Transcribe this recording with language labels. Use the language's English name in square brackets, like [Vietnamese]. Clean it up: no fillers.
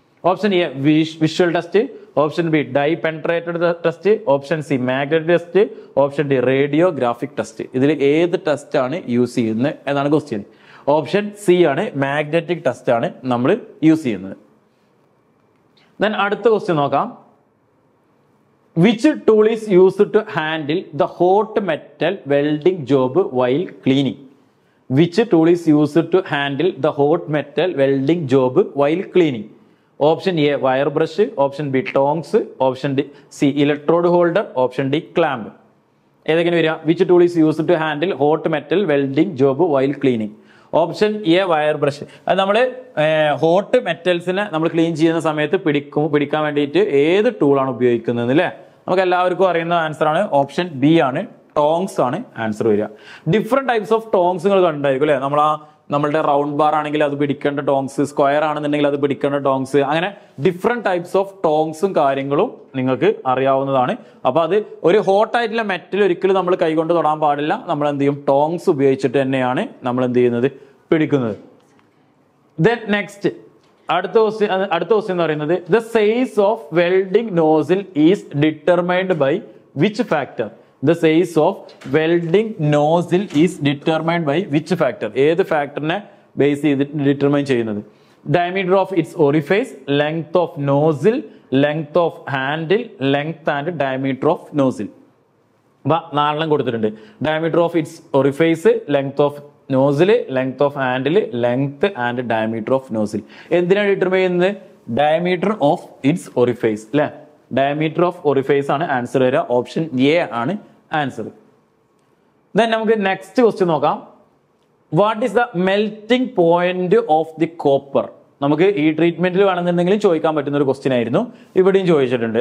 [English] Option A visual test, option B dye penetrated test, option C magnetic test, option D radiographic test. [Malayalam] ഇതിൽ ഏത് test ആണ് use ചെയ്യുന്നത് എന്നാണ് question. Option C ആണ്, magnetic test ആണ് നമ്മൾ യൂസ് ചെയ്യുന്നത്. ദെൻ അടുത്ത ക്വസ്റ്റ്യൻ നോക്കാം. [English] Which tool is used to handle the hot metal welding job while cleaning? Which tool is used to handle the hot metal welding job while cleaning? Option A wire brush, option B tongs, option D C electrode holder, option D clamp. [Malayalam] ഏതൊക്കെയാണ് വരിക? [English] Which tool is used to handle hot metal welding job while cleaning? Option A wire brush. [Malayalam] അത് നമ്മൾ hot മെറ്റൽസിനെ നമ്മൾ clean ചെയ്യുന്ന സമയത്ത് പിടിക്കാൻ വേണ്ടിയിട്ട് ഏത് ടൂളാണ് ഉപയോഗിക്കുന്നത് അല്ലേ? നമുക്ക് എല്ലാവർക്കും അറിയുന്ന ആൻസർ ആണ് ഓപ്ഷൻ ബി ആണ്, ടോങ്സ് ആണ് ആൻസർ വരിക. ഡിഫറെന്റ് ടൈപ്സ് ഓഫ് ടോങ്സ് നിങ്ങൾ കണ്ടായിരിക്കും അല്ലെ? നമ്മളുടെ റൗണ്ട് ബാർ ആണെങ്കിൽ അത് പിടിക്കേണ്ട ടോങ്സ്, സ്ക്വയർ ആണെന്നുണ്ടെങ്കിൽ അത് പിടിക്കേണ്ട ടോങ്സ്, അങ്ങനെ ഡിഫറെന്റ് ടൈപ്സ് ഓഫ് ടോങ്സും കാര്യങ്ങളും നിങ്ങൾക്ക് അറിയാവുന്നതാണ്. അപ്പൊ അത് ഒരു ഹോട്ട് ആയിട്ടുള്ള മെറ്റൽ ഒരിക്കലും നമ്മൾ കൈകൊണ്ട് തൊടാൻ പാടില്ല. നമ്മൾ എന്ത് ചെയ്യും? ടോങ്സ് ഉപയോഗിച്ചിട്ട് തന്നെയാണ് നമ്മൾ എന്ത് ചെയ്യുന്നത്? പിടിക്കുന്നത്. ദെൻ നെക്സ്റ്റ് അടുത്ത ക്വസ്റ്റ്യൻ എന്ന് പറയുന്നത് [English] The size of welding nozzle is determined by which factor? The size of welding nozzle is determined by which factor? [Malayalam] ഏത് ഫാക്ടറിനെ ബേസ് ചെയ്തിട്ട് ഡിറ്റർമൈൻ ചെയ്യുന്നത്? [English] Diameter of its orifice, length of nozzle, length of handle, length and diameter of nozzle. [Malayalam] നാലെണ്ണം കൊടുത്തിട്ടുണ്ട്. [English] Diameter of its orifice, length of nozzle, length of handle, length and diameter of nozzle. [Malayalam] എന്തിനാണ് determine ചെയ്യുന്നത്? [English] Diameter of its orifice അല്ലെ? Diameter of orifice [Malayalam] ആണ് answer വരിക. Option A ആണ് answer. Then നമുക്ക് next question നോക്കാം. [English] What is the melting point of the copper? [Malayalam] നമുക്ക് ഈ ട്രീറ്റ്മെന്റിൽ വേണമെന്നുണ്ടെങ്കിലും ചോദിക്കാൻ പറ്റുന്ന ഒരു ക്വസ്റ്റ്യൻ ആയിരുന്നു. ഇവിടെയും ചോദിച്ചിട്ടുണ്ട്.